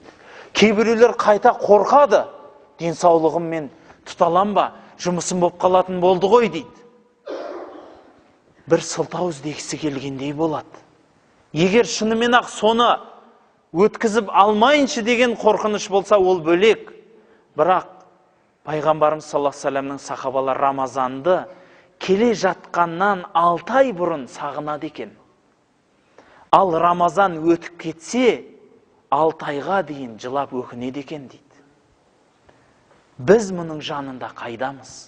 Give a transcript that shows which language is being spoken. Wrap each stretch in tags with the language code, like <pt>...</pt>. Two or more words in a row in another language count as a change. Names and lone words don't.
<kk>Кейбіреулер қайта қорқады. Денсаулығыммен тұталам ба, жұмысым болып қалатын болды ғой дейді. Бір сылтау іздегісі келгендей болады. Егер шынымен ақ соны өткізіп алмайыншы деген қорқыныш болса, ол бөлек. Бірақ пайғамбарымыз</kk> <ar>صلى الله عليه وسلم</ar> <kk>сахабалары Рамазанды келе жатқаннан 6 ай бұрын сағынады екен. Ал Рамазан өтіп кетсе, 6 айға дейін жылап өкінеді екен дейді. Біз мұның жанында қайдамыз?</kk>